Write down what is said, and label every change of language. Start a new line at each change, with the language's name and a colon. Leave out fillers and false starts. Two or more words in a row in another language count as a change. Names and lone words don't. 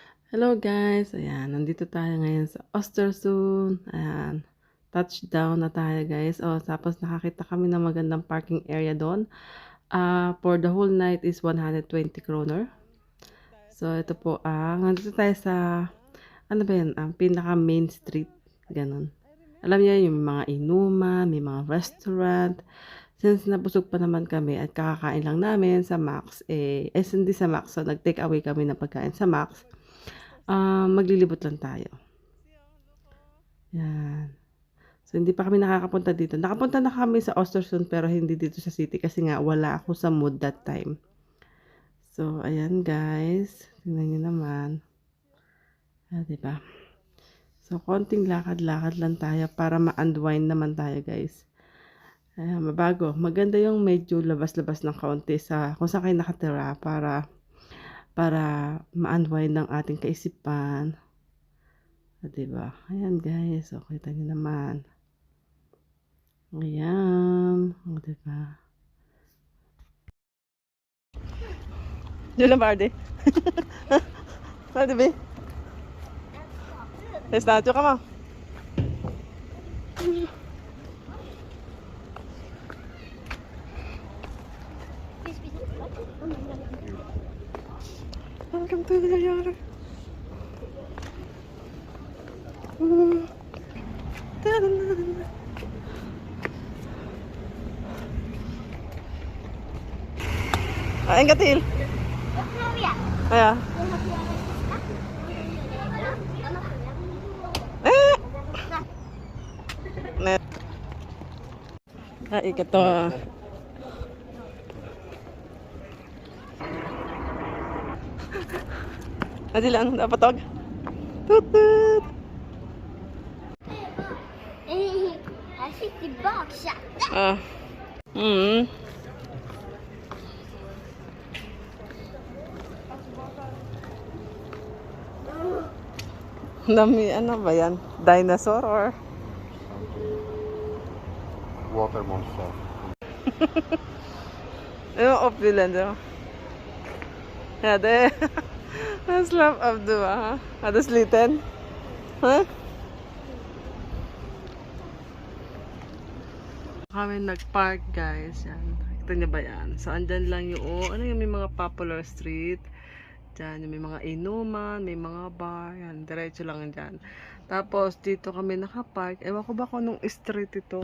English: Hello guys,
Filipino: ayan, nandito tayo ngayon sa Östersund. Ayan, touchdown na tayo guys. Tapos nakakita kami ng magandang parking area doon.
English: For the whole night is 120 kroner.
Filipino: So ito po, nandito tayo sa, ano ba yan, ang pinaka
English: main street,
Filipino: ganun. Alam niyo yung mga inuman, may mga restaurant. Since nabusog pa naman kami at kakakain lang namin sa Max, hindi sa Max, so nag-
English: take away
Filipino: kami ng pagkain sa Max. Maglilibot lang tayo. Yan. So, hindi pa kami nakakapunta dito. Nakapunta na kami sa Östersund pero hindi dito sa city kasi nga wala ako sa mood
English: that time.
Filipino: So, ayan guys. Tingnan nyo naman. Diba? So, konting lakad-lakad lang tayo para ma-unwind naman tayo guys. Mabago. Maganda yung medyo labas-labas ng kaunti sa kung saan kayo nakatira para ma-unwind ng ating kaisipan. Diba? Ayan guys. So, kita nyo naman. Ayan. Diba? Diyan lang Bardi. Bardi ba? Statue ka mo.
English: Welcome to the yard.
Swedish: En gång till. Ja. Nej.
Filipino: Ikat to. Lang, dapat tawag. Tutut.
Swedish: Här fick vi bakchatten. Ja.
Filipino: Dami, ano ba yan?
English: Dinosaur or? Water monster.
Filipino: Ano, opulent, no?
Swedish: Ja, det är slapp av du, ha? Är du sliten? Ha?
Filipino: Kami nag-park, guys. Yan. Kita niyo ba yan? So, andyan lang yung, ano yung may mga
English: popular street.
Filipino: Diyan, yung may mga inuman, may mga bar. Yan, diretso lang dyan. Tapos, dito kami nakapark. Ewan ko ba kung anong street ito?